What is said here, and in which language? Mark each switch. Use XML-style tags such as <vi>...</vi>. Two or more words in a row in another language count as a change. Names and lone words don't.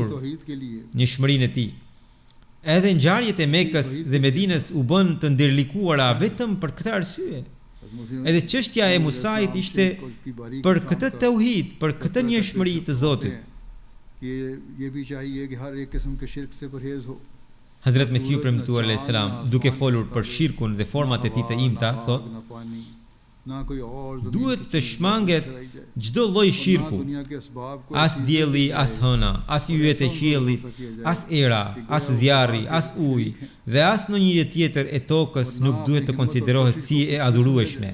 <ur>توحید کے لیے</ur> <sq>njëshmërinë e tij. Edhe ngjarjet e Mekës dhe Medinës u bën të ndërlikuara vetëm për këtë arsye. Edhe çështja e Musait ishte për këtë tauhid, për këtë njëshmëri të Zotit.</sq> <ur>یہ بھی چاہیے کہ ہر ایک قسم کے شرک سے پرہیز ہو.</ur> <sq>Hazrat Mesiu premtuar</sq> <ar>عليه السلام,</ar> <sq>duke folur për shirkun dhe format e tij të imta, thot: duhet të shmanget çdo lloj shirku, as dielli, as hëna, as yjet e qiellit, as era, as zjarri, as uji dhe as ndonjë jetë tjetër e tokës nuk duhet të konsiderohet si e adhurueshme.</sq>